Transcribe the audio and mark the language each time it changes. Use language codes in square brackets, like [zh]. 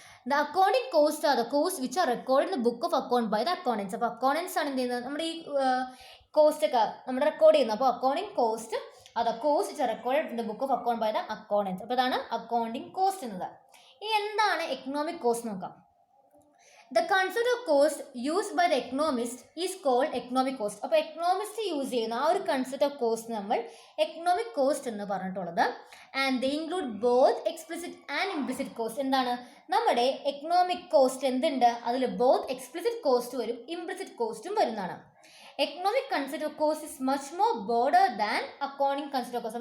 [en] The accounting cost are the cost which are record in the book of account by the accountants. [ml] അപ്പോൾ accountants ആണ് എന്ത് ചെയ്യുന്നത്, നമ്മുടെ ഈ കോസ്റ്റ് ഒക്കെ നമ്മൾ റെക്കോർഡ് ചെയ്യുന്നത്. [en] അപ്പോൾ accounting cost are the cost which are record in the book of account by the accountants. [ml] അപ്പോൾ ഇതാണ് അക്കൗണ്ടിങ് കോസ്റ്റ് എന്നത്. ഇനി എന്താണ് എക്കണോമിക് കോസ്റ്റ് നോക്കാം. [en] The concept of cost used by the economist is called economic cost. [ml] അപ്പോൾ economist use ചെയ്യുന്ന ആ ഒരു കൺസെപ്റ്റ് ഓഫ് കോസ്റ്റ് നമ്മൾ എക്കണോമിക് കോസ്റ്റ് എന്ന് പറഞ്ഞിട്ടുള്ളത്. [en] And they include both explicit and implicit cost. [ml] എന്താണ് നമ്മുടെ എക്കണോമിക് കോസ്റ്റ് എന്തുണ്ട്, അതിൽ ബോത്ത് എക്സ്പ്ലിസിറ്റ് കോസ്റ്റ് വരും, ഇംപ്ലിസിറ്റ് കോസ്റ്റും വരുന്നതാണ്. [en] Economic concept of cost is much more border than accounting concept of cost.